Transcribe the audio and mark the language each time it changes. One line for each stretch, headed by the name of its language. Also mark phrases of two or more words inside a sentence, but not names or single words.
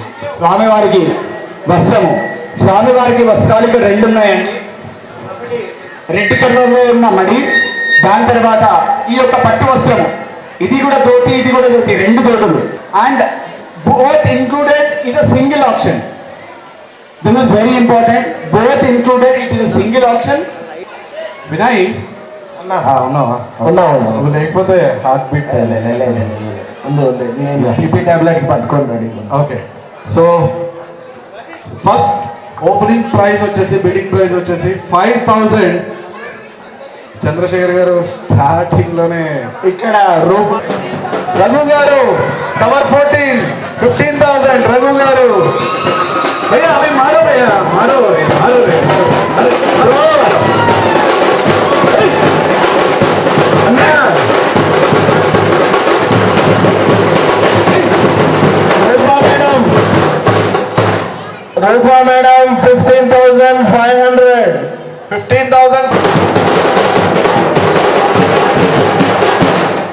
Telugu: స్వామివారికి వస్త్రము, స్వామివారికి వస్త్రాలకు రెండు ఉన్నాయండి. రెడ్ కలర్లో ఉన్న మడి, దాని తర్వాత ఈ యొక్క పట్టు వస్త్రము, ఇది కూడా ధోతి, ఇది కూడా ధోతి, రెండు ధోతులు.
English: and both included is a single option. This is very important. Both included, it is a single option.
Telugu: వినయ్ ఉన్నావా? నువ్వు లేకపోతే
English: heart beat.
Telugu: టీపీ టాబ్లెట్ పట్టుకొని రెడీ.
English: okay, so first opening price
Telugu: వచ్చేసి,
English: bidding price
Telugu: వచ్చేసి 5,000. చంద్రశేఖర్ గారు స్టార్టింగ్ లోనే ఇక్కడ రఘు గారు టవర్ 14 15,000. రఘు గారు భయ్యా అవి మారో భయ్యా,
Hindi: मारो रे मारो रे मारो.
Telugu: రూపా మేడం 15,500. 15,000.